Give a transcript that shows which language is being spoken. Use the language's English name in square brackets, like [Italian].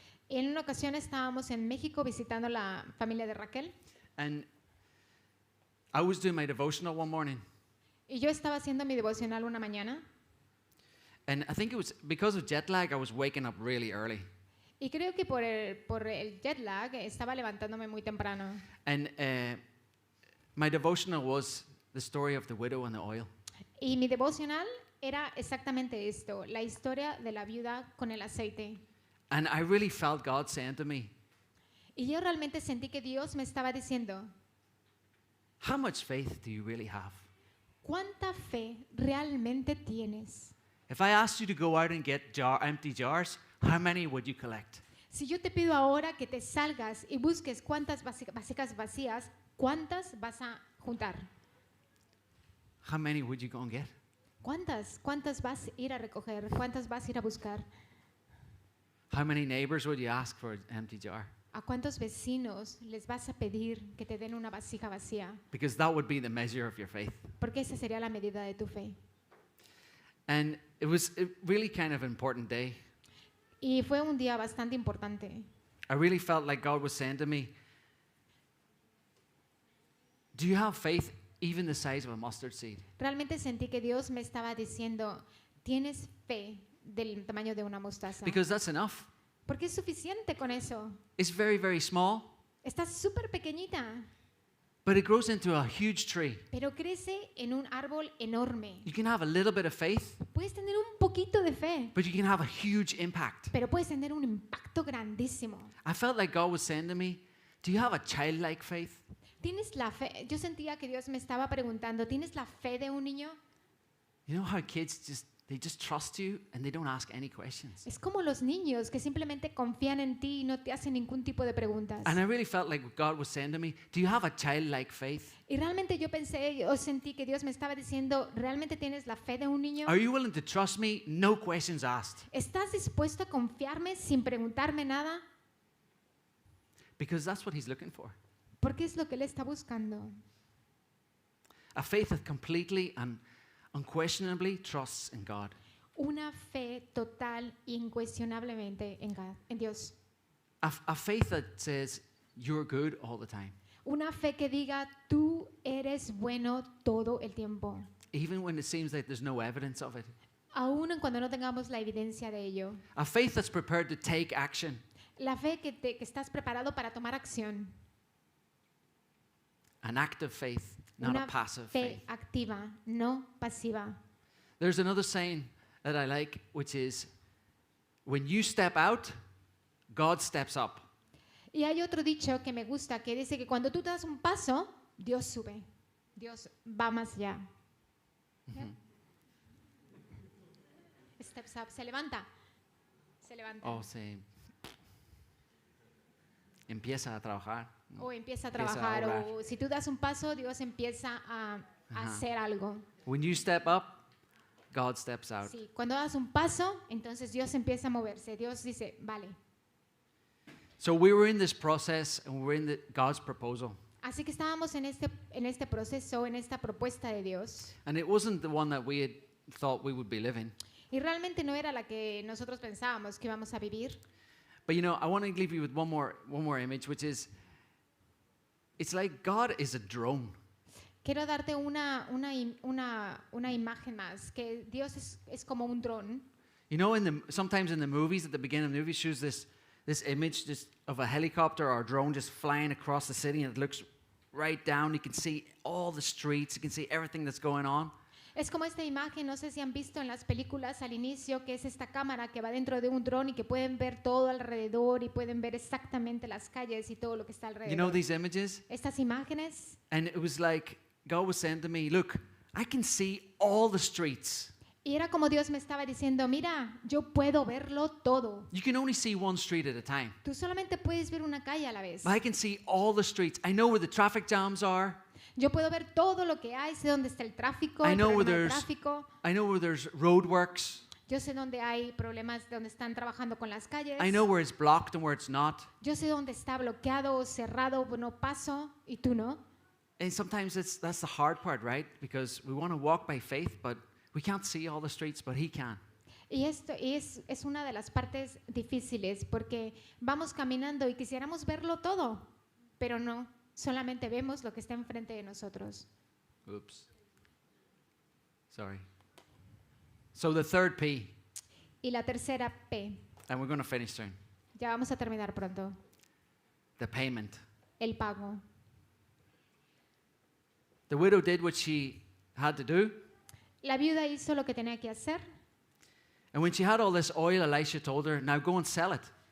[Spanish] Y en una ocasión estábamos en México visitando la familia de Raquel. [English] And I was doing my devotional one morning. [Spanish] Y yo estaba haciendo mi devocional una mañana. [English] And I think it was because of jet lag, I was waking up really early. [Spanish] Y creo que por el jet lag estaba levantándome muy temprano. [English] And my devotional was the story of the widow and the oil. [Spanish] Y mi devocional era exactamente esto, la historia de la viuda con el aceite. [English] And I really felt God saying to me, [Spanish] Y yo realmente sentí que Dios me estaba diciendo, [English] how much faith do you really have? [Spanish] ¿cuánta fe realmente tienes? [English] If I asked you to go out and get empty jars, how many would you collect? [Spanish] Si yo te pido ahora que te salgas y busques cuántas vasijas vacías, ¿cuántas vas a juntar? [English] How many would you go and get? [Spanish] ¿Cuántas vas a ir a recoger? ¿Cuántas vas a ir a buscar? [English] How many neighbors would you ask for an empty jar? [Spanish] ¿A cuántos vecinos les vas a pedir que te den una vasija vacía? [English] Because that would be the measure of your faith. [Spanish] Porque esa sería la medida de tu fe. [English] And it was a really kind of important day. [Spanish] Y fue un día bastante importante. [English] I really felt like God was saying to me, do you have faith even the size of a mustard seed? [Spanish] Realmente sentí que Dios me estaba diciendo, ¿tienes fe del tamaño de una mostaza? [English] Because that's enough. [Spanish] Porque es suficiente con eso. [English] It's very, very small, [Spanish] Está súper pequeñita, [English] but it grows into a huge tree. [Spanish] pero crece en un árbol enorme. [English] You can have a little bit of faith, [Spanish] Puedes tener un poquito de fe, [English] but you can have a huge impact. [Spanish] pero puedes tener un impacto grandísimo. [English] I felt like God was saying to me, do you have a childlike faith? [Spanish] ¿Tienes la fe? Yo sentía que Dios me estaba preguntando, ¿tienes la fe de un niño? [English] You know how kids they just trust you and they don't ask any questions. [Spanish] Es como los niños que simplemente confían en ti y no te hacen ningún tipo de preguntas. [English] And I really felt like God was saying to me, do you have a childlike faith? [Spanish] Y realmente yo sentí que Dios me estaba diciendo, ¿realmente tienes la fe de un niño? [English] Are you willing to trust me? No questions asked. [Spanish] ¿Estás dispuesto a confiarme sin preguntarme nada? [English] Because that's what He's looking for. [Spanish] Porque es lo que Él está buscando. [English] A faith that completely and unquestionably trusts in God. [Spanish] Una fe total, incuestionablemente en Dios. [English] A faith that says you're good all the time. [Spanish] Una fe que diga, tú eres bueno todo el tiempo. [English] Even when it seems like there's no evidence of it. [Spanish] Aún cuando no tengamos la evidencia de ello. [English] A faith that's prepared to take action. [Spanish] La fe que estás preparado para tomar acción. [English] An active faith, not [Spanish] Una [English] a passive [Spanish] fe [English] faith. [Spanish] activa, no pasiva. [English] There's another saying that I like, which is, when you step out, God steps up. [Spanish] Y hay otro dicho que me gusta que dice que cuando tú das un paso, Dios sube. Dios va más allá. [English] Steps up, [Spanish] se levanta. Se levanta. O se empieza a trabajar. ¿no? O empieza a Empieza a trabajar. obrar. O si tú das un paso, Dios empieza a a Ajá. hacer algo. [English] When you step up, God steps out. [Spanish] Sí, cuando das un paso, entonces Dios empieza a moverse. Dios dice, vale. [English] So we were in this process and we were in God's proposal. [Spanish] Así que estábamos en este proceso, en esta propuesta de Dios. [English] And it wasn't the one that we had thought we would be living. [Spanish] Y realmente no era la que nosotros pensábamos que íbamos a vivir. [English] But you know, I want to leave you with one more image, which is, it's like God is a drone. [Spanish] Quiero darte una imagen más, que Dios es como un dron. [English] You know, sometimes in the movies, at the beginning of the movie, shows this image just of a helicopter or a drone just flying across the city, and it looks right down. You can see all the streets. You can see everything that's going on. [Spanish] Es como esta imagen, no sé si han visto en las películas al inicio, que es esta cámara que va dentro de un dron y que pueden ver todo alrededor y pueden ver exactamente las calles y todo lo que está alrededor. [English] You know these images? [Spanish] Estas imágenes. [English] And it was like God was saying to me, look, I can see all the streets. [Spanish] Y era como Dios me estaba diciendo, mira, yo puedo verlo todo. [English] You can only see one street at a time. [Spanish] Tú solamente puedes ver una calle a la vez. [English] But I can see all the streets. I know where the traffic jams are. [Spanish] Yo puedo ver todo lo que hay, sé dónde está el tráfico, [English] I [Spanish] el [English] know where [Spanish] problema del [English] there's- [Spanish] tráfico. [English] I know where there's roadworks. [Spanish] Yo sé dónde hay problemas, donde están trabajando con las calles. [English] I know where it's blocked and where it's not. [Spanish] Yo sé dónde está bloqueado, cerrado, no paso y tú no. [English] And sometimes that's the hard part, right? Because we want to walk by faith, but we can't see all the streets, but He can. [Spanish] Y esto es una de las partes difíciles porque vamos caminando y quisiéramos verlo todo, pero no, solamente vemos lo que está enfrente de nosotros. [English] Oops. Sorry. So the third P, [Spanish] Y la tercera P, [English] and we're going to finish soon. [Spanish] ya vamos a terminar pronto, [English] The payment. [Spanish] el pago. [English] The widow did what she had to do. [Spanish] La viuda hizo lo que tenía que hacer. [English] And when she had all this oil, Elisha told her, now go and sell it.